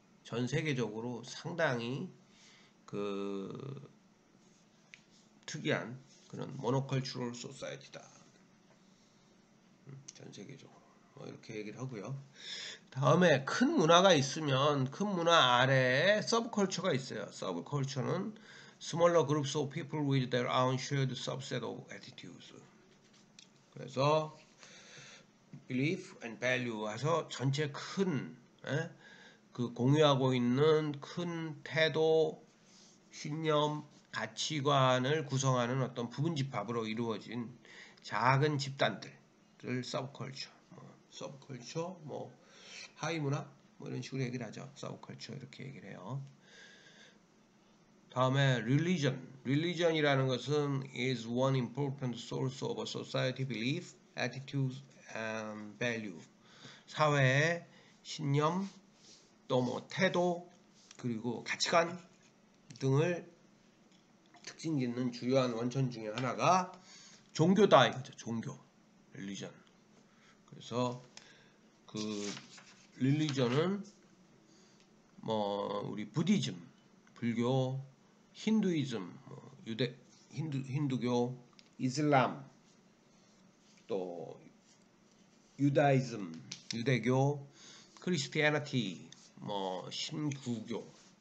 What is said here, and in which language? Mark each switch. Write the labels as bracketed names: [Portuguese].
[Korean] 전 세계적으로 상당히 그 특이한 그런 모노컬처럴 소사이티다. 전 세계적으로 뭐 이렇게 얘기를 하고요. 다음에 큰 문화가 있으면 큰 문화 아래에 서브컬처가 있어요. 서브컬처는 [English] smaller groups of people with their own shared subset of attitudes. [Korean] 그래서 [English] belief and value [Korean] 해서 전체 큰 그 공유하고 있는 큰 태도, 신념, 가치관을 구성하는 어떤 부분 집합으로 이루어진 작은 집단들을 서브컬처, 서브컬처, 뭐 하위 문화, 뭐 이런 식으로 얘기를 하죠. 서브컬처 이렇게 얘기를 해요. 다음에 [English] religion이라는 것은 is one important source of a society belief, attitudes and value. [Korean] 사회의 신념, 또 뭐 태도, 그리고 가치관 등을 특징 짓는 주요한 원천 중에 하나가 종교다 이거죠. 종교. 릴리전. 그래서 그 릴리전은 뭐 우리 부디즘, 불교, 힌두이즘, 뭐 힌두교, 이슬람, 또 유다이즘, 유대교, 크리스티애니티, 뭐 신구교,